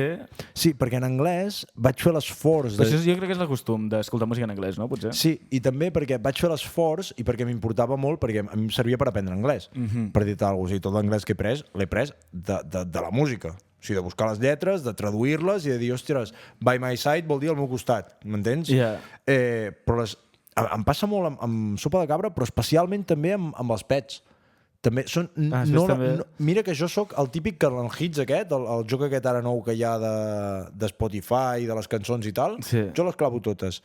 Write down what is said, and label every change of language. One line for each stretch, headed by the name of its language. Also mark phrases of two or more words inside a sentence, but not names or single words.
Catalan: Sí, perquè en anglès vaig fer l'esforç... Però això jo crec que és el costum d'escoltar música en anglès, no? Potser? Sí, i també perquè vaig fer l'esforç i perquè m'importava molt, perquè a mi em servia per aprendre anglès. Per dir-te alguna cosa. O sigui, tot l'anglès que he pres, l'he pres de la música. O sigui, de buscar les lletres, de traduir-les i de dir, ostres,
English: by my side
Catalan: vol dir al meu costat, m'entens? Però em passa molt amb Sopa de Cabra, però especialment també amb els pets. També són, mira que jo sóc el típic que en el hits aquest, el joc aquest ara nou que hi ha de Spotify, de les cançons i tal, jo les clavo totes.